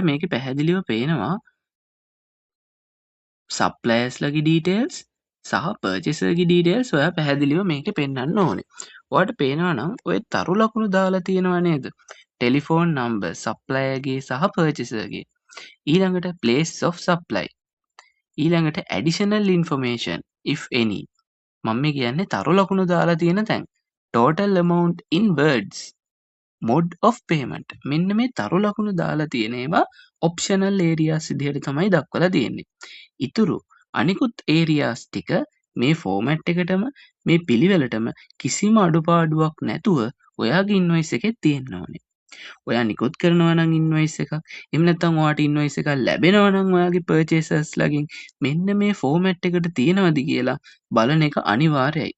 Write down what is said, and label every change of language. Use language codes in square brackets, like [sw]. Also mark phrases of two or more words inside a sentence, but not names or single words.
[si] ඔයාලට මේකේ පැහැදිලිව පේනවා සප්ලයර්ස් ලගේ ඩීටේල්ස් සහ පර්චේසර්ගේ ඩීටේල්ස් ඔයා පැහැදිලිව මේකේ පෙන්වන්න ඕනේ. ඔයාලට පේනවා නම් ඔය තරු ලකුණු දාලා තියෙනවා නේද? [en] telephone number [si] සප්ලයර්ගේ සහ පර්චේසර්ගේ. ඊළඟට [en] place of supply. ඊළඟට additional information if any. [si] මම මේ කියන්නේ තරු ලකුණු දාලා තියෙන තැන්. [en] total amount in words. mode of payment. [si] මෙන්න මේ තරු ලකුණු දාලා තියෙන ඒවා [en] optional areas [si] විදිහට තමයි දක්වලා තියෙන්නේ. ඉතුරු අනිකුත් areas ටික මේ format එකටම මේ පිළිවෙලටම කිසිම අඩුපාඩුවක් නැතුව ඔයාගේ invoice එකේ තියෙන්න ඕනේ. ඔයා නිකුත් කරනවා නම් invoice එකක්, එහෙම නැත්නම් ඔයාට invoice එකක් ලැබෙනවා නම් ඔයාගේ purchasers ලාගෙන් මෙන්න මේ format එකට තියෙනවද කියලා බලන එක අනිවාර්යයි.